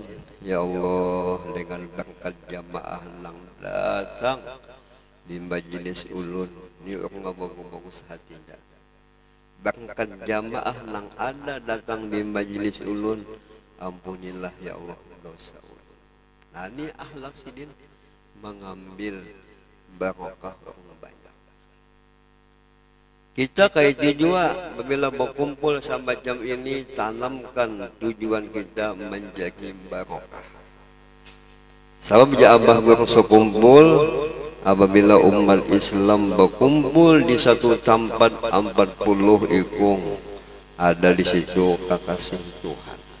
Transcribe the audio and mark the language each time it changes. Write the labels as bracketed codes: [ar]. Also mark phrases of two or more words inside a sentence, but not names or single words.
[bjn] Ya Allah, dengan berkat jamaah yang datang di majelis ulun, ini orang bagus hatinya. Berkat jamaah yang ada datang di majelis ulun, ampunilah ya Allah dosa ulun. Nah, ini akhlak sidin, mengambil barokah orang banyak. Kita kayak juga bila berkumpul sampai jam ini, tanamkan tujuan kita menjadi barokah. Sebab Abah berkumpul, apabila umat Islam berkumpul di satu tempat 40 ikung ada di situ kekasih Tuhan.